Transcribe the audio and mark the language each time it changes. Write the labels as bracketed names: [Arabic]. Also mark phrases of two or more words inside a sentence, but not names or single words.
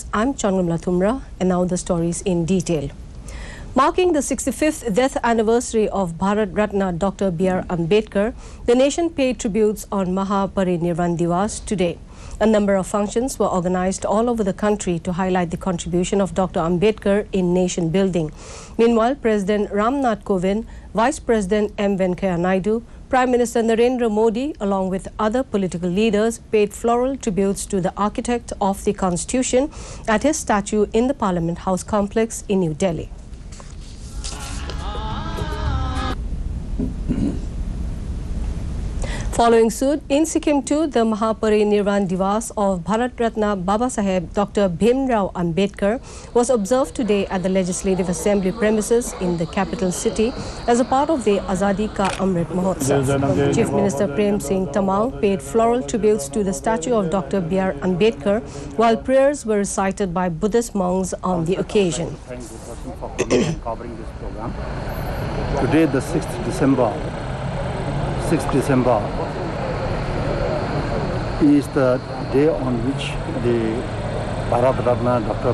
[English] I'm Changamla Thumra, and now the stories in detail. Marking the 65th death anniversary of Bharat Ratna Dr. B.R. Ambedkar, the nation paid tributes on MAHAPARINIRVAN DIWAS today. A number of functions were organized all over the country to highlight the contribution of Dr. Ambedkar in nation building. Meanwhile, President Ramnath Kovind, Vice President M. Venkaiah Naidu, Prime Minister Narendra Modi, along with other political leaders, paid floral tributes to the architect of the Constitution at his statue in the Parliament House complex in New Delhi. Following suit, in Sikkim too, the MAHAPARINIRVAN DIWAS of Bharat Ratna Babasaheb Dr. Bhimrao Ambedkar was observed today at the Legislative Assembly premises in the capital city as a part of the Azadi Ka Amrit Mahotsav. Chief Minister Prem Singh Tamang paid floral tributes to the statue of Dr. B.R. Ambedkar while prayers were recited by Buddhist monks on the occasion. Today, the 6th December is the day on which the Bharat Ratna Dr.